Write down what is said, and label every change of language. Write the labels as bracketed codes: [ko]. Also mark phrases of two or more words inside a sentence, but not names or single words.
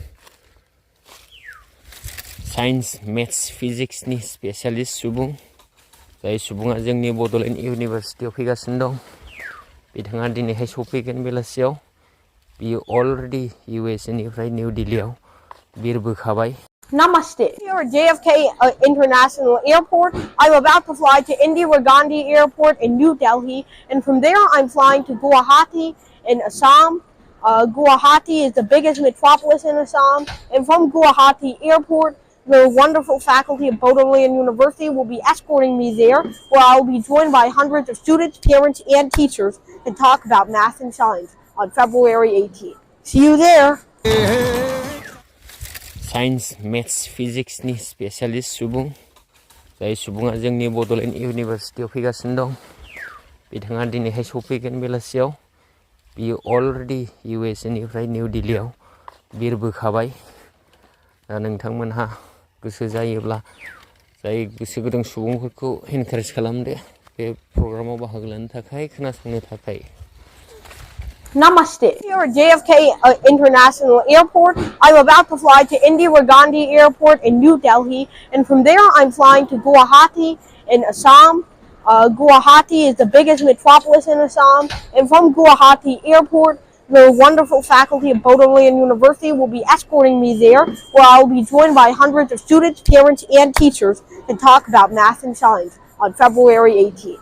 [en] Science, maths, physics [brx] ni specialist सुबुं जाय सुबुङा जोंनि बड'लेण्ड इउनिभारसिटियाव फैगासिनो दं बिथाङा दिनैहाय सफैगोन बेलासियाव बियो अलरेडि USA निफ्राय निउ दिल्लीयाव बिरबोखाबाय [en] Namaste. Here at JFK International Airport. I'm about to fly to Indira Gandhi Airport in New Delhi, and from there I'm flying to Guwahati in Assam. Guwahati is the biggest metropolis in Assam, and from Guwahati Airport, the wonderful faculty of Bodoland University will be escorting me there, where I will be joined by hundreds of students, parents, and teachers to talk about math and science on February 18th. See you there. science maths physicsni [brx] स्पेसियालिस्ट सुबुं जाय सुबुङा जोंनि बड'लेण्ड इउनिभारसिटियाव फैगासिनो दं बिथाङा दिनैहाय सफैगोन बेलासियाव बियो अलरेडि USA निफ्राय निउ दिल्लीयाव बिरबोखाबाय दा नोंथांमोनहा गोसो जायोब्ला जाय गोसो गुदुं सुबुंफोरखौ एनकारेज खालामदो बे प्रग्रामाव बाहागो लानो थाखाय खोनासंनो थाखाय [en] Namaste. Here at JFK International Airport. I'm about to fly to Indira Gandhi Airport in New Delhi, and from there I'm flying to Guwahati in Assam. Guwahati is the biggest metropolis in Assam, and from Guwahati Airport, the wonderful faculty of Bodoland University will be escorting me there, where I will be joined by hundreds of students, parents, and teachers to talk about math and science on February 18th.